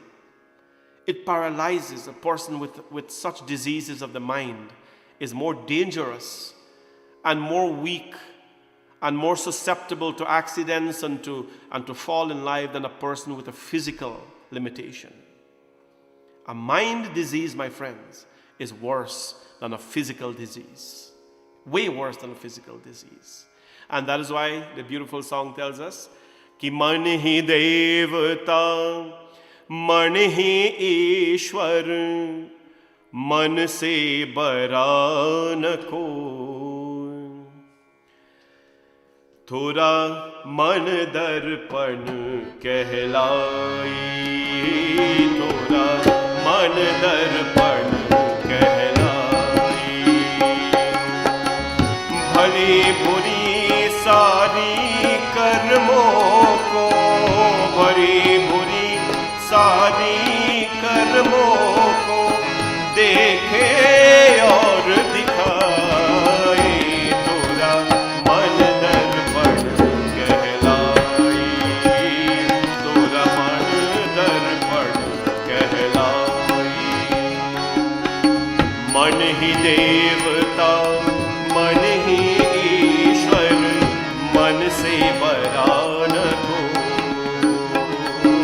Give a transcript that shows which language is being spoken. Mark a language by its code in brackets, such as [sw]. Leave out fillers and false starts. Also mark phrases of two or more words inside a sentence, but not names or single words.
[en] It paralyzes a person with such diseases of the mind, is more dangerous and more weak and more susceptible to accidents and to fall in life than a person with a physical limitation. A mind disease, my friends, is worse than a physical disease. Way worse than a physical disease. And that is why the beautiful song tells us, [hi] कि मन ही देवता, मन ही ईश्वर, मन से बड़ा न कोई. तोरा मन दर्पण कहलाए, तोरा मन दर्पण कहलाए. भली बुरी सारी कर्मों को, भली बुरी सारी कर्मों को देखे और दिखाए. तोरा मन दर्पण कहलाए, तोरा मन दर्पण कहलाए. मन ही देवता, मन ही ईश्वर, मन से बड़ा न कोई.